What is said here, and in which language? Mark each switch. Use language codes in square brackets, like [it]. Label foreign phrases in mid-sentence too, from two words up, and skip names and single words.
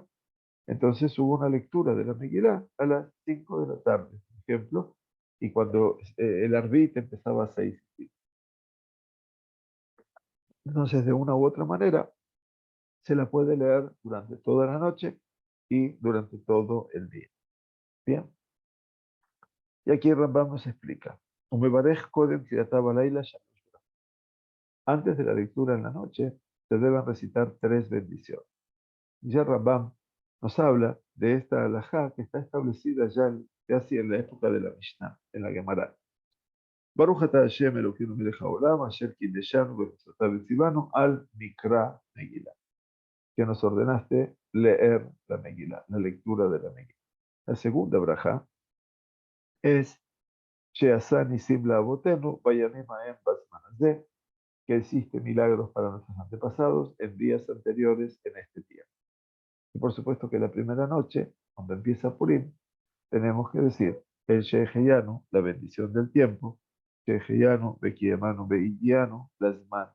[es] Entonces hubo una lectura de la Megilá a las 5 de la tarde, por ejemplo, y cuando el Arbit empezaba a 6. Entonces, de una u otra manera, se la puede leer durante toda la noche y durante todo el día. Bien, y aquí Rambam nos explica. [he] ומברך קודם קריאתה בלילה שלוש ברכות. [es] Antes de la lectura en la noche, se deben recitar 3 bendiciones. Y ya Rambam nos habla de esta halajá que está establecida ya casi en la época de la Mishnah, en la Gemara. [he] ברוך אתה השם אלוקינו מלך העולם, אשר קדשנו במצוותיו וצונו על מקרא מגילה. [es] Que nos ordenaste leer la Megillah, la lectura de la Megillah. La segunda braja es [he] שעשה ניסים לאבותינו בימים ההם בזמן הזה, [es] que hiciste milagros para nuestros antepasados en días anteriores en este tiempo. Y por supuesto que la primera noche, cuando empieza Purim, tenemos que decir el Sheheyanu, la bendición del tiempo, [he] שהחיינו, וקיימנו, והגיענו, לזמן.